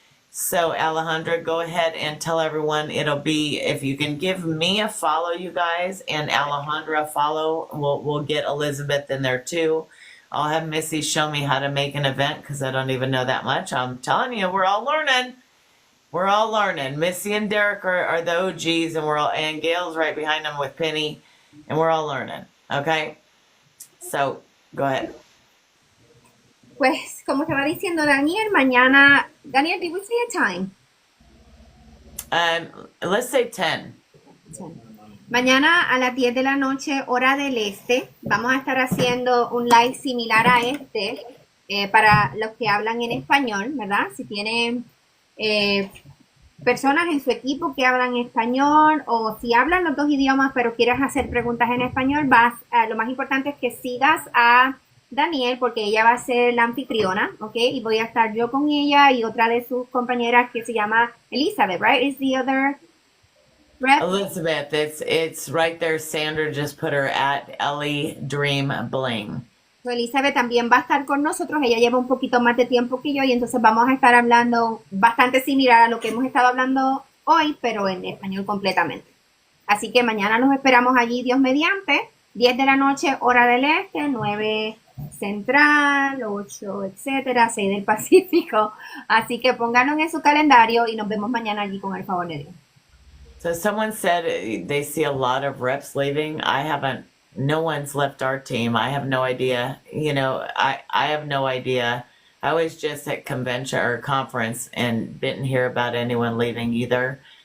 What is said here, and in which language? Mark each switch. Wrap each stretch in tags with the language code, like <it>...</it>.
<en>So, Alejandra, go ahead and tell everyone. It'll be, if you can give me a follow, you guys, and Alejandra a follow, we'll get Elizabeth in there too. I'll have Missy show me how to make an event because I don't even know that much. I'm telling you, we're all learning. We're all learning. Missy and Derek are the OGs, and Gail's right behind them with Penny, and we're all learning. Okay? So, go ahead.</en> <es>Pues, como estaba diciendo Daniel, mañana, Daniel,</es> <en>did we say a time? Let's say 10.</en> <es>Mañana a las 10 de la noche, hora del este, vamos a estar haciendo un live similar a este para los que hablan en español, ¿verdad? Si tienen personas en su equipo que hablan español o si hablan los dos idiomas pero quieres hacer preguntas en español, lo más importante es que sigas a Daniel porque ella va a ser la anfitriona, ¿ok? Y voy a estar yo con ella y otra de sus compañeras que se llama Elizabeth, right?</es> <en>Is the other rep? Elizabeth, it's right there. Sandra just put her at Ellie Dream Bling.</en> <es>So, Elizabeth también va a estar con nosotros, ella lleva un poquito más de tiempo que yo y entonces vamos a estar hablando bastante similar a lo que hemos estado hablando hoy, pero en español completamente. Así que mañana los esperamos allí, Dios mediante, 10 de la noche, hora del este, 9 central, 8, etcétera, 6 del Pacífico. Así que pónganlo en su calendario y nos vemos mañana allí con el favor de Dios.</es> <en>So someone said they see a lot of reps leaving. No one's left our team. I have no idea. I have no idea. I was just at convention or conference and didn't hear about anyone leaving either.</en>